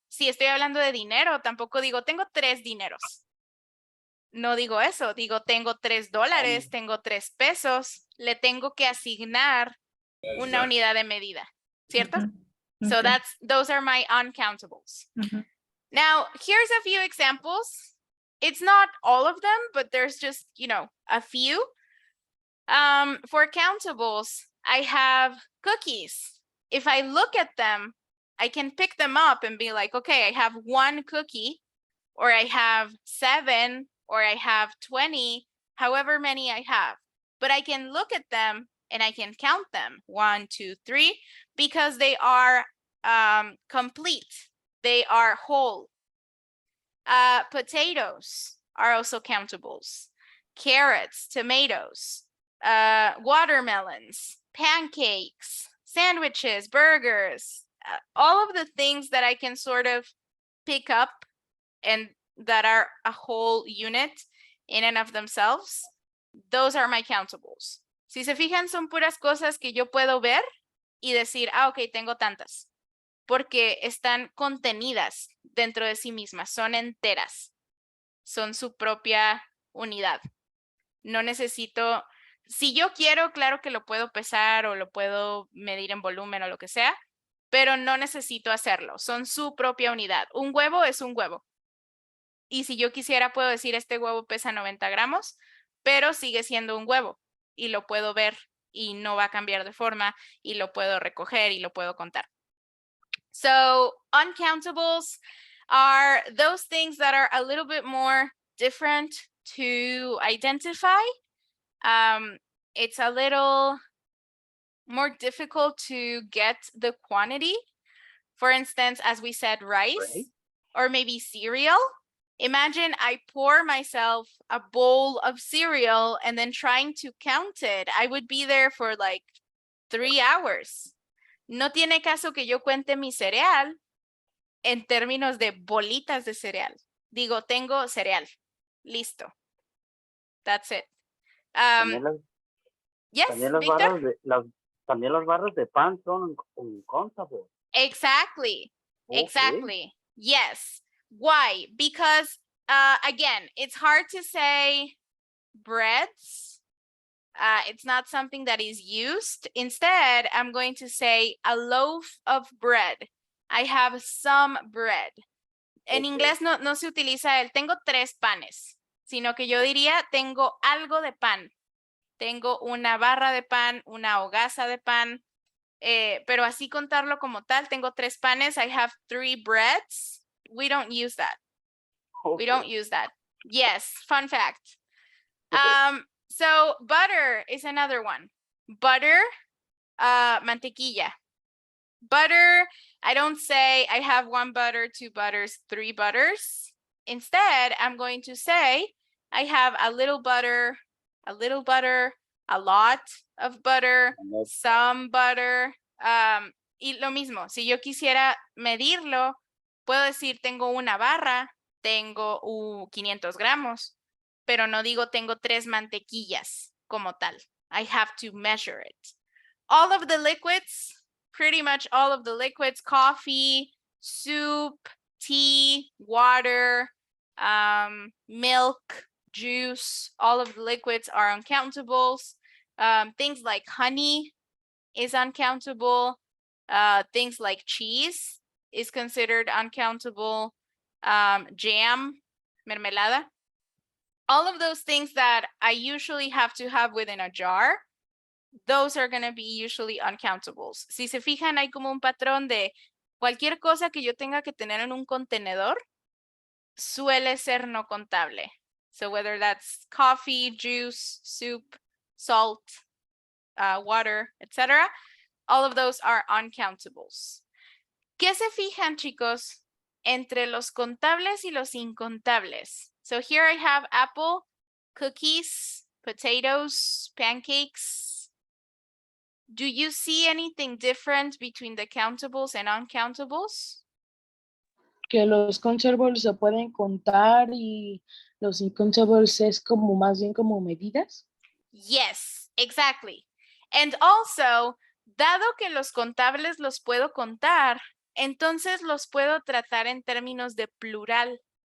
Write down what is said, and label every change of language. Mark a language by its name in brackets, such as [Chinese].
[Spanish] Si estoy hablando de dinero, tampoco digo, tengo 3 dineros. No digo eso, digo, tengo $3, tengo 3 pesos, le tengo que asignar una unidad de medida, ¿cierto? ujú, [English] So ok, those are my uncountables. ujú, Now, here's a few examples. It's not all of them, but there's just, a few. For countables, I have cookies. If I look at them, I can pick them up and be like, okay, I have 1 cookie, or I have 7, or I have 20, however many I have. But I can look at them and I can count them 1, 2, 3, because they are complete. They are whole. Potatoes are also countables. Carrots, tomatoes, watermelons, pancakes, sandwiches, burgers, all of the things that I can sort of pick up and that are a whole unit in and of themselves, those are my countables. [Spanish] Si se fijan, son puras cosas que yo puedo ver y decir, ok, tengo tantas, porque están contenidas dentro de sí mismas, son enteras, son su propia unidad. No necesito, si yo quiero, claro que lo puedo pesar o lo puedo medir en volumen o lo que sea, pero no necesito hacerlo, son su propia unidad. Un huevo es un huevo. Y si yo quisiera, puedo decir, este huevo pesa 90 gramos, pero sigue siendo un huevo y lo puedo ver y no va a cambiar de forma y lo puedo recoger y lo puedo contar. [English] So uncountables are those things that are a little bit more different to identify. It's a little more difficult to get the quantity. For instance, as we said, rice Right. or maybe cereal. Imagine I pour myself a bowl of cereal and then trying to count it. I would be there for like 3 hours. [Spanish] No tiene caso que yo cuente mi cereal en términos de bolitas de cereal. Digo, tengo cereal. Listo. [English] That's it. [Spanish] También las, [English] Yes, [Spanish] también las [English] Victor? [Spanish] barras de también las barras de pan son uncountables. [English] Exactly. Okay. Exactly. Yes. Why? Because again, it's hard to say breads. It's not something that is used. Instead, I'm going to say a loaf of bread. I have some bread. [Spanish] En [English] Okay. [Spanish] inglés no se utiliza el tengo 3 panes, sino que yo diría tengo algo de pan. Tengo una barra de pan, una hogaza de pan, pero así contarlo como tal, tengo 3 panes, [English] I have 3 breads. We don't use that. We don't use that. Yes, fun fact. So butter is another one. Butter, mantequilla. Butter, I don't say I have 1 butter, 2 butters, 3 butters. Instead, I'm going to say I have a little butter, a lot of butter, some butter. [Spanish] Y lo mismo, si yo quisiera medirlo, puedo decir tengo una barra, tengo 500 gramos, pero no digo tengo 3 mantequillas como tal. [English] I have to measure it. All of the liquids, pretty much all of the liquids, coffee, soup, tea, water, milk, juice, all of the liquids are uncountables. Things like honey is uncountable. Things like cheese is considered uncountable. Jam, mermelada. All of those things that I usually have to have within a jar, those are going to be usually uncountables. [Spanish] Si se fijan, hay como un patrón de cualquier cosa que yo tenga que tener en un contenedor, suele ser no contable. [English] So whether that's coffee, juice, soup, salt, water, etc., all of those are uncountables. [Spanish] ¿Qué se fijan, chicos, entre los contables y los incontables? [English] So here I have apple, cookies, potatoes, pancakes. Do you see anything different between the countables and uncountables? [Spanish] Que los conservables se pueden contar y los incontables es como más bien como medidas. [English] Yes, exactly. And also, [Spanish] dado que los contables los puedo contar, entonces los puedo tratar en términos de plural.